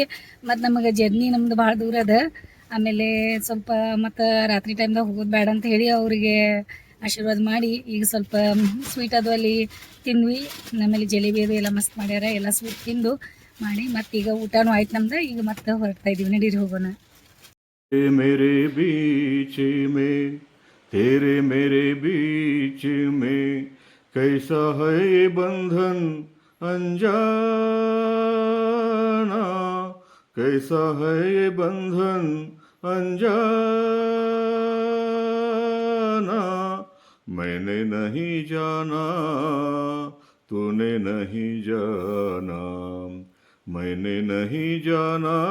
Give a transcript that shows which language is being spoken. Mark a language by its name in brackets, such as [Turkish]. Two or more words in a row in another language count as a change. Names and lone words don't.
[Kannada] ಮತ್ತು ನಮಗೆ ಜರ್ನಿ ನಮ್ದು ಭಾಳ ದೂರ ಅದ. ಆಮೇಲೆ ಸ್ವಲ್ಪ ಮತ್ತು ರಾತ್ರಿ ಟೈಮ್ದಾಗ ಹೋಗೋದು ಬೇಡ ಅಂತ ಹೇಳಿ ಅವರಿಗೆ ಆಶೀರ್ವಾದ ಮಾಡಿ ಈಗ ಸ್ವಲ್ಪ ಸ್ವೀಟ್ ಅದು ಅಲ್ಲಿ ತಿಂದ್ವಿ. ಆಮೇಲೆ ಜಲೇಬಿ ಅದು ಎಲ್ಲ ಮಸ್ತ್ ಮಾಡ್ಯಾರ, ಎಲ್ಲ ಸ್ವೀಟ್ ತಿಂದು ಮಾಡಿ ಮತ್ತೀಗ ಊಟನೂ ಆಯ್ತು ನಮ್ದು. ಈಗ ಮತ್ತೆ ಹೊರಡ್ತಾ ಇದ್ದೀವಿ, ನಡೀರಿ ಹೋಗೋಣ. [Hindi] मेरे बीच में तेरे मेरे बीच में कैसा है ये बंधन अनजाना, कैसा है ये बंधन अनजाना, मैंने नहीं जाना तूने नहीं जाना, मैंने नहीं जाना